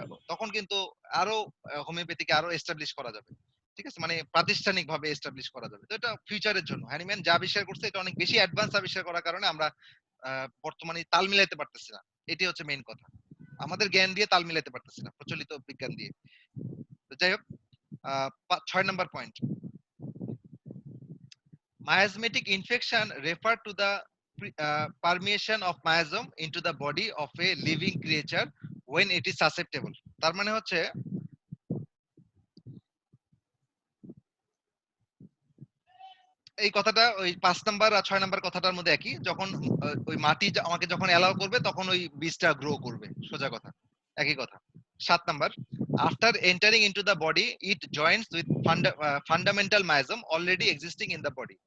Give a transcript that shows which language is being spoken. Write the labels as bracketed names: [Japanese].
[Bangla] তখন কিন্তু আরো হোমিওপ্যাথিকে আরো এস্টাবলিশ করা যাবে, ঠিক আছে, মানে প্রাতিষ্ঠানিক ভাবে এস্টাবলিশ করা যাবে। তো এটা ফিউচারের জন্য হ্যানিম্যান যা আবিষ্কার করছে এটা অনেক বেশি অ্যাডভান্স আবিষ্কার করার কারণে আমরা বর্তমানে তাল মিলাইতে পারতেছি না। এটি হচ্ছে মেইন কথা, আমাদের জ্ঞান দিয়ে তাল মিলাইতে পারতেছি না প্রচলিত বিজ্ঞান দিয়ে। তো যাই হোক, 6 নম্বর point, [English] miasmatic infection refer to the permeation of miasm into the body of a living creature when it is susceptible। [Bangla] তার মানে হচ্ছে এই কথাটা ওই 5 নাম্বার আর 6 নাম্বার কথাটার মধ্যে একই, যখন ওই মাটি আমাকে যখন অ্যালাউ করবে তখন ওই বীজটা গ্রো করবে, সোজা কথা, একই কথা। 7 number, [English] After entering into the body it joins with fundamental miasm already existing in the body.